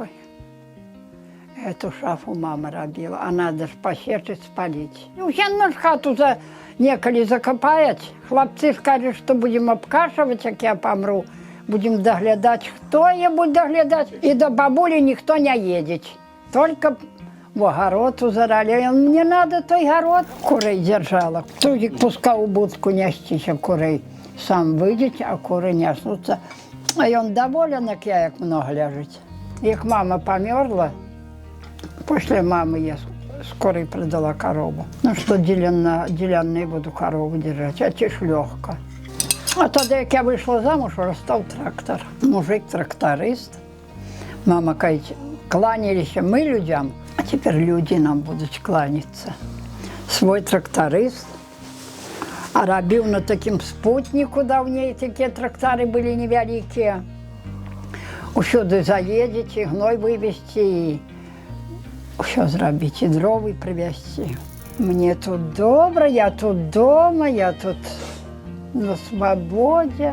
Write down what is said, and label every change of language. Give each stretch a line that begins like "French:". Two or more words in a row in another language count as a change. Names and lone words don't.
Belarusian: Эту шафу мама рабіла, а надо ж пасечыць, спаліць. Яно ж хату некалі закапаюць. Хлапцы скажуць, што будзем абкашваць, як я памру. Будзем даглядаць, хто я буду даглядаць. І да бабулі ніхто не едзець.
Russian: Только в огород узарали. Мне надо той город. Курей держала. Тузик пускал в будку нестися курей. Сам выйдет, а куры неснутся. А он доволен,
Belarusian: як много ляжить. Як мама померла,
Russian: после мамы я скоро продала корову. Ну что, деленные буду корову держать, а те ж легко. А тогда, як я вышла замуж, уже стал трактор. Мужик-тракторист. Мама говорит, кланялись мы людям, а теперь люди нам будут кланяться. Свой тракторист.
Belarusian: А рабіў на такім спутніку даўней, такія трактары былі невялікія. Усюды заедзець, і гной вывезці, і ўсё зрабіць, і дровы прывезці. Мне тут добра, я тут дома, я тут на свабодзе.